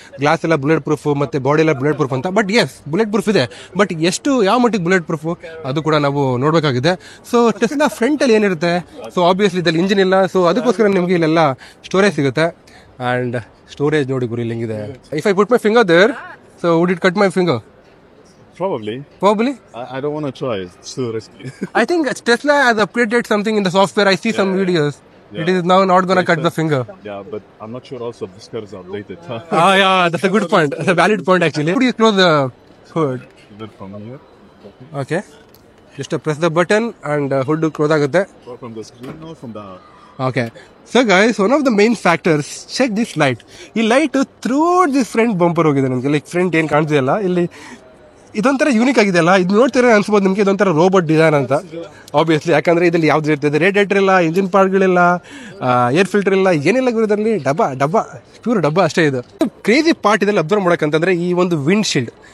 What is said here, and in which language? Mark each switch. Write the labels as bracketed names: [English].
[Kannada] Glass ಎಲ್ಲ bullet proof ಮತ್ತೆ body ಎಲ್ಲ ಬುಲೆಟ್ ಪ್ರೂಫ್ ಅಂತ. ಬಟ್ ಎಸ್, ಬುಲೆಟ್ ಪ್ರೂಫ್ ಇದೆ, ಬಟ್ ಎಷ್ಟು ಯಾವ ಮಟ್ಟಿಗೆ ಬುಲೆಟ್ ಪ್ರೂಫ್ ಅದು ಕೂಡ ನಾವು ನೋಡಬೇಕಾಗಿದೆ. ಸೊ ಟೆಸ್ಲಾ ಫ್ರಂಟ್ ಅಲ್ಲಿ ಏನಿರುತ್ತೆ, ಸೊ ಆಬ್ವಿಯಸ್ಲಿ ಇದ್ರಲ್ಲಿ ಇಂಜಿನ್ ಇಲ್ಲ, ಸೊ ಅದಕ್ಕೋಸ್ಕರ ನಿಮಗೆ ಇಲ್ಲೆಲ್ಲ ಸ್ಟೋರೇಜ್ ಸಿಗುತ್ತೆ. [English] and [Kannada] ಸ್ಟೋರೇಜ್ ನೋಡಿ ಗುರು ಇಲ್ಲಿಂಗಿದೆ. [English] If I put my finger there, so would it cut my finger? Probably. I don't want to try. It's too risky. I think Tesla has upgraded something in the software. I see some videos. Yeah. It is now not going to cut the finger. Yeah, but I'm not sure also if this car is outdated. Yeah, that's a good point. That's a valid point actually. Could you close the hood? From here. Okay. Just press the button and hood close ಆಗುತ್ತೆ. From the screen or from the... Okay. So guys, one of the main factors, check this light. [Kannada] ಈ light throughout this front bumper ಹೋಗಿದೆ ನಮಗೆ. Like front ಏನು ಕಾಣ್ತಿದೆಯಲ್ಲ ಇಲ್ಲಿ, ಇದೊಂಥರ unique ಆಗಿದೆಯಲ್ಲ. ಇದು ನೋಡ್ತೀರಾ ಅನ್ಸ್ಬೋದು ನಿಮಗೆ ಇದೊಂಥರ ರೋಬೋಟ್ ಡಿಸೈನ್ ಅಂತ. ಆಬ್ವಿಯಸ್ಲಿ, ಯಾಕಂದ್ರೆ ಇದ್ರಲ್ಲಿ ಯಾವ್ದು ಇರ್ತದೆ, ರೇಡಿಯೇಟರ್ ಇಲ್ಲ, ಇಂಜಿನ್ ಪಾರ್ಟ್ಗಳಿಲ್ಲ, ಏರ್ ಫಿಲ್ಟರ್ ಇಲ್ಲ, ಏನಿಲ್ಲ ಇದರಲ್ಲಿ. ಡಬ್ಬ ಪ್ಯೂರ್ ಡಬ್ಬ ಅಷ್ಟೇ. ಇದು ಕ್ರೇಜಿ ಪಾರ್ಟ್ ಇದೆಲ್ಲ ಅಬ್ಸರ್ವ್ ಮಾಡೋಕ್ಕಂತಂದ್ರೆ ಈ ಒಂದು ವಿಂಡ್ ಶೀಲ್ಡ್.